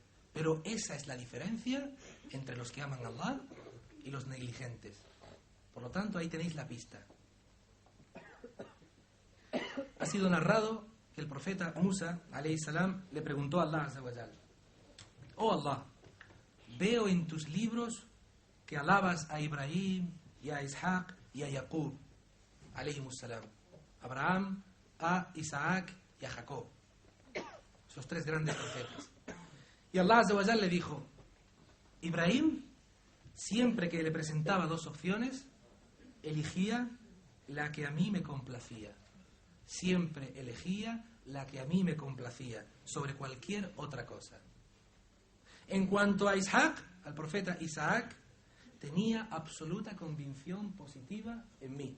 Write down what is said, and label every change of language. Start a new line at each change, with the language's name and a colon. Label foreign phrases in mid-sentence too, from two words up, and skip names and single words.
Spanish: Pero esa es la diferencia entre los que aman a Allah y los negligentes. Por lo tanto, ahí tenéis la pista. Ha sido narrado que el profeta Musa,
Arabic: عليه السلام,
Spanish: le preguntó a Allah
Arabic: عز وجل:
Spanish: oh Allah, veo en tus libros que alabas a Ibrahim y a Ishaq y a Yaqub,
Arabic: عليهم السلام,
Spanish: Abraham, a Isaac y a Jacob, esos tres grandes profetas. Y Allah
Arabic: عز وجل
Spanish: le dijo: Ibrahim, siempre que le presentaba dos opciones, elegía la que a mí me complacía. Siempre elegía la que a mí me complacía sobre cualquier otra cosa. En cuanto a Isaac, al profeta Isaac, tenía absoluta convicción positiva en mí.